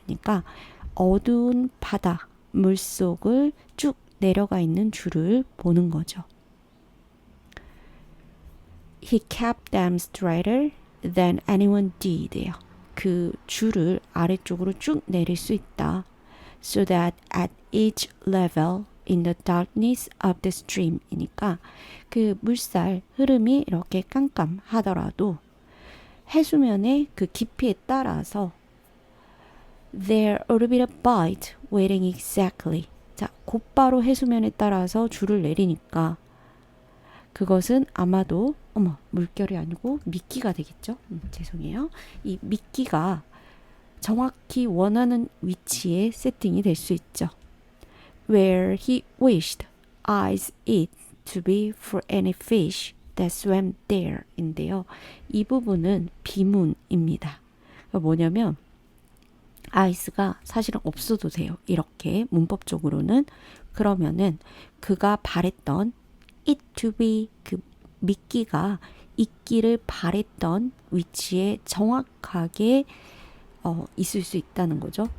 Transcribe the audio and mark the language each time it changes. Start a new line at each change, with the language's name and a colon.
Korean: 그러니까 어두운 바다 물속을 쭉 내려가 있는 줄을 보는 거죠.
English: He kept them straighter than anyone did요.
Korean: 그 줄을 아래쪽으로 쭉 내릴 수 있다.
English: So that at each level in the darkness of the stream
Korean: 이니까 그 물살 흐름이 이렇게 깜깜하더라도 해수면의 그 깊이에 따라서
English: there would be a bite waiting exactly.
Korean: 자, 곧바로 해수면에 따라서 줄을 내리니까 그것은 아마도 물결이 아니고 미끼가 되겠죠. 죄송해요. 이 미끼가 정확히 원하는 위치에 세팅이 될 수 있죠.
English: Where he wished eyes it to be for any fish that swam there 인데요.
Korean: 이 부분은 비문입니다. 그러니까 뭐냐면 eyes가 사실은 없어도 돼요. 이렇게 문법적으로는. 그러면은 그가 바랬던
English: it to be
Korean: 그 미끼가 있기를 바랬던 위치에 정확하게 있을 수 있다는 거죠.